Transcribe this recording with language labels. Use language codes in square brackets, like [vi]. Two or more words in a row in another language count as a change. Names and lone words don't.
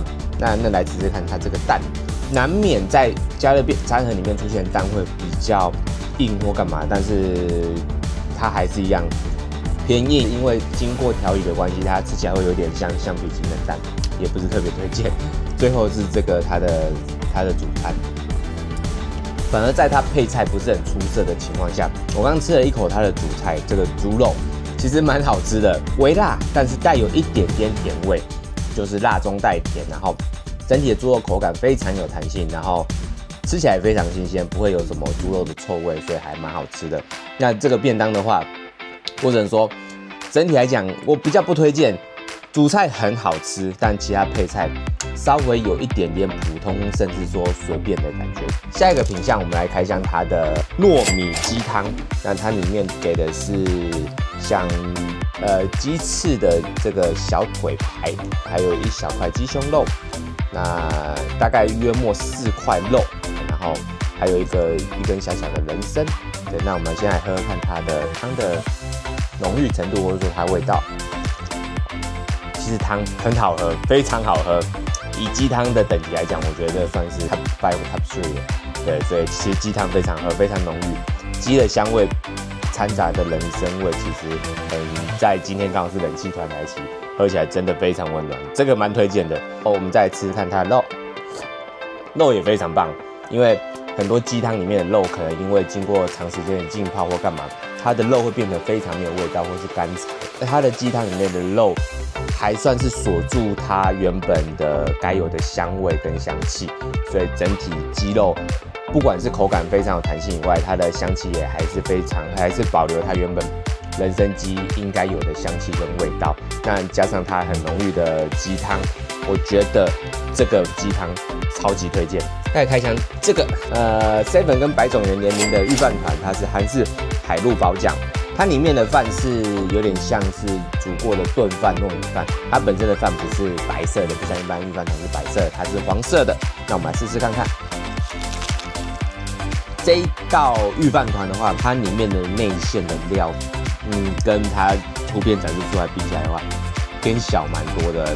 [zh] 那來吃吃看它這個蛋，難免在加熱餐盒裡面出現的蛋會比較硬或幹嘛，但是它還是一樣偏硬，因為經過調理的關係，它吃起來會有點像橡皮筋的蛋，也不是特別推薦。最後是這個它的主餐。反而在它配菜不是很出色的情況下，我剛吃了一口它的主菜，这個豬肉其實蠻好吃的，微辣，但是帶有一點點甜味，就是辣中帶甜，然後整體的豬肉口感非常有彈性，然後吃起來非常新鮮，不會有什麼豬肉的臭味，所以還蠻好吃的。那這個便當的話，我只能說整體來講，我比較不推薦。主菜很好吃，但其他配菜稍微有一點點普通，甚至說隨便的感覺。下一個品項，我們來開箱它的糯米雞湯。那它裡面給的是像雞翅的這個小腿排，還有一小塊雞胸肉，那大概約莫4塊肉，然後還有一根小小的人參。对，那我們先來喝喝看它的湯的濃郁程度，或者說它的味道。其實湯很好喝，非常好喝。以雞湯的等級來講，我覺得算是 Top 5 Top 3 了。對，所以其實雞湯非常喝，非常濃郁，雞的香味摻雜的人參味，其實在今天剛好是冷氣團來襲，喝起來真的非常溫暖，這個蠻推薦的。我們再來吃吃看它的肉，肉也非常棒，因為很多雞湯裡面的肉可能因為經過長時間的浸泡或幹嘛，它的肉會變得非常沒有味道或是乾柴。而它的雞湯裡面的肉還算是鎖住它原本的該有的香味跟香氣，所以整體雞肉不管是口感非常有彈性以外，它的香氣也還是保留它原本人參雞應該有的香氣跟味道。那加上它很濃郁的雞湯，我覺得這個雞湯超級推薦。再來開箱這個Seven 跟百種園聯名的御飯糰，它是韓式海陸寶醬。它裡面的飯是有點像是煮過的燉飯糯米飯，它本身的飯不是白色的，不像一般御飯糰是白色的，它是黃色的。那我們來試試看看。這一道御飯糰的話，它裡面的內餡的料，跟它圖片展示出來比起來的話，偏小蠻多的。